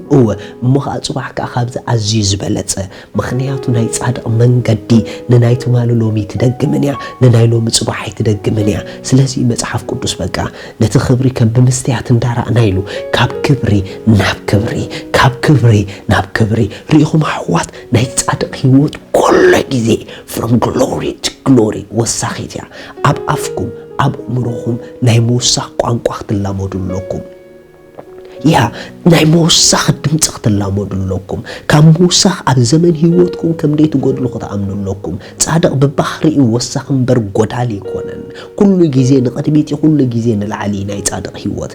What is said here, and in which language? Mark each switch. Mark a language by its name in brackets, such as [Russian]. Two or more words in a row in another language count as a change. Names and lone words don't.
[Tigrinya] እወ እሞ ከዓ ጽባሕ ከዓ ካብዚ ኣዝዩ ዝበለጸ ምኽንያቱ ናይ ጻድቅ መንገዲ ንናይ ትማል ሎሚ ትደግምን እያ ንናይ ሎሚ ጽባሕ ትደግምን እያ ስለዚ መጽሐፍ ቅዱስ በቃ ነቲ ክብሪ ከም ብምስትያት እንዳራእና ኢሉ ካብ ክብሪ ናብ ክብሪ ካብ ክብሪ ናብ ክብሪ ሪኢኹም ኣሕዋት ናይ ጻድቅ ህይወት ኩሉ ግዜ [English] from glory to glory [Tigrinya] ወሳኺት እያ ኣብ ኣፍኩም ኣብ እምሮኹም ናይ ምውሳኽ ቋንቋ ክትላመዱለኩም ያ ናይ ምውሳኽ ድምፂ ክትላመዱለኩም ካብ ምውሳኽ ኣብ ዘመን ህይወትኩም ከም ደይ ትጎድሉ ክትኣምኑለኩም ጻድቅ ብባህሪኡ ወሳኽ እምበር ጎዳሊ ይኮነን ኩሉ ግዜ ንቕድሚት ኩሉ ግዜ ንላዕሊ ናይ ጻድቅ ህይወት